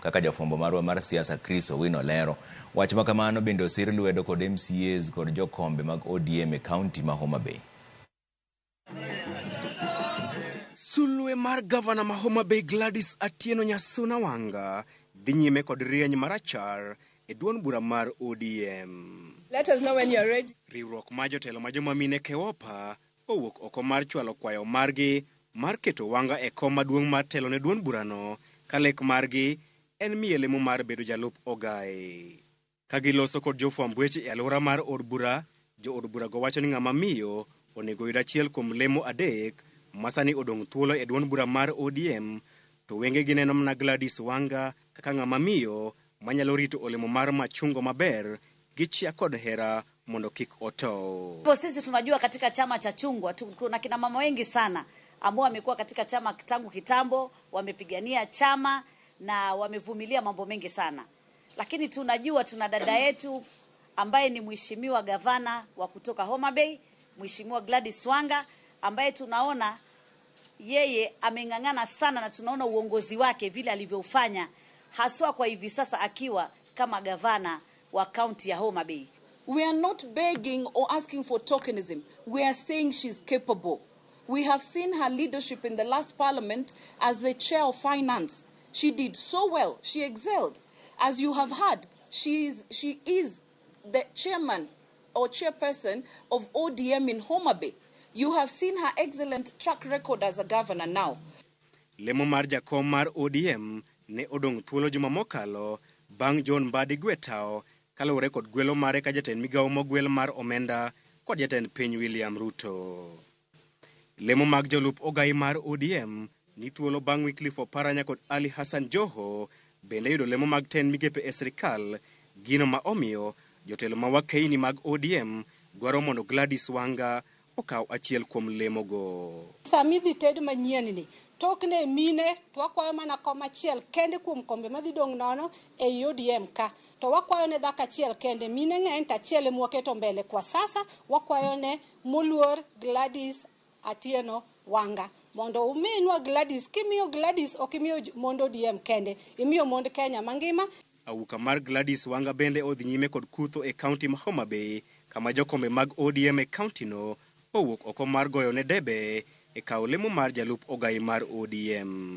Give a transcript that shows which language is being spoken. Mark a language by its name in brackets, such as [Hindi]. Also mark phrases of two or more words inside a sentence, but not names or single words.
[Luo (Kenya and Tanzania)] Kaka jafwambo marwa mar siasa Chris Owino lero, wach ma kamano bende osir lwedo kod MCAs kod jokombe mag ODM e kaunti ma Homa Bay. Sulwe mar gavana ma Homa Bay Gladys Atieno Nyasuna Wanga dhi nyime kod rieny marachar e duond bura mar ODM. [English] Let us know when you are ready. [Luo (Kenya and Tanzania)] Riwruok ma jotelo ma joma mine Kewopa owuok oko mar chwalo kwayo margi mar keto Wanga e kom maduong' mar telo ne duond burano ka lek margi en miye lemo mar bedo jalup ogai. Ka giloso kod jofwamb weche e alwora mar od bura, jo od bura go wacho ni ng'ama miyo onego yud achiel kuom lemo adek masani odong' thuolo e duond bura mar ODM, to wenge gineno mana Gladys Wanga kaka ng'ama miyo manyalo rito olemo mar machungo maber gichia kod hera mondo kik oto. [Swahili] Sisi tunajua katika chama cha chungwa kuna kina mama wengi sana ambao wamekuwa katika chama tangu kitambo, wamepigania chama na wamevumilia mambo mengi sana. Lakini tunajua tuna dada yetu ambaye ni mheshimiwa gavana wa kutoka Homa Bay, mheshimiwa Gladys Wanga, ambaye tunaona yeye ameng'ang'ana sana na tunaona uongozi wake vile alivyofanya haswa kwa hivi sasa akiwa kama gavana wa kaunti ya Homa Bay. [English] We are not begging or asking for tokenism. We are saying she's capable. We have seen her leadership in the last parliament as the chair of finance. She did so well. She excelled. As you have heard, she is the chairman or chairperson of ODM in Homa Bay. You have seen her excellent track record as a governor now. [Luo (Kenya and Tanzania)] Lemo mar jakom mar ODM ne odong' thuolo juma mokalo bang' John Mbadi Gwetao kalure kod gwelo mare ka jatend migawo mogwel mar omenda kod jatend piny William Ruto. Lemo mag jolup ogai mar ODM ni thuolo bang' Wycliffe Oparanya kod Ali Hassan Joho bende yudo lemo mag ten migepe e sirikal, gino ma omiyo jotelo ma Wakeini mag ODM dwaro mondo Gladys Wanga okaw achiel kuom lemo go. Samidhi ted manyien ni tokne mine to wakwayo mana kom achiel kende kuom kombe madhi dong' nono e ODM ka. To wakwayo ne dhaka achiel kende, mine ng'eny to achiel mwaketo [Swahili] mbele kwa sasa. [Luo (Kenya and Tanzania)] Wakwayo ne muluor Gladys Atieno Wanga mondo uminwa Gladys. Kimiyo Gladys okimiyo mondo ODM kende, imiyo mond Kenya mangima. Awuka mar Gladys Wanga bende odhi nyime kod kutho e kaunti ma Homa Bay kama jokombe mag ODM e kaunti no owuok oko mar goyo ne debe e kawo lemo mar jalup ogai mar ODM.